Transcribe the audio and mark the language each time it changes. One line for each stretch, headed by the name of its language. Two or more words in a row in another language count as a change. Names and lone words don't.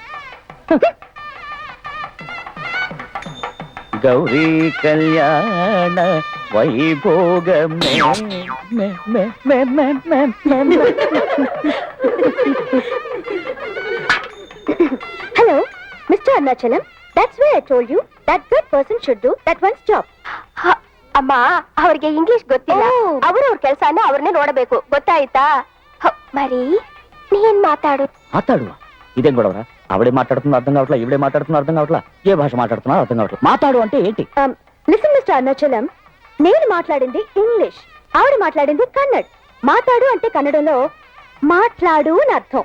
Telugu: గౌరీ కళ్యాణ వైభోగమే.
English: Hello Mister
Telugu: అరుణాచలం,
English: that's why I told you that good person should do that one's job.
Kannada: ಅಮ್ಮ ಅವರಿಗೆ ಇಂಗ್ಲಿಷ್ ಗೊತ್ತಿಲ್ಲ, ಅವರವ್ರ ಕೆಲಸನ ಅವ್ರನ್ನೇ ನೋಡಬೇಕು, ಗೊತ್ತಾಯ್ತಾ?
Telugu: మరి నేను మాట్లాడు. ఇదేం గొడవరా? ఆవిడే మాట్లాడుతున్నా అర్థం కావట్లా, ఈవిడే మాట్లాడుతున్నా అర్థం కావట్లా, ఏ భాష మాట్లాడుతున్నా అర్థం కావట్లా. మాట్లాడు అంటే ఏంటి?
English: Listen Mister
Telugu: అరుణాచలం, నేను మాట్లాడింది ఇంగ్లీష్, ఆవిడ మాట్లాడింది కన్నడ్. మాట్లాడు అంటే కన్నడంలో మాట్లాడు అని అర్థం.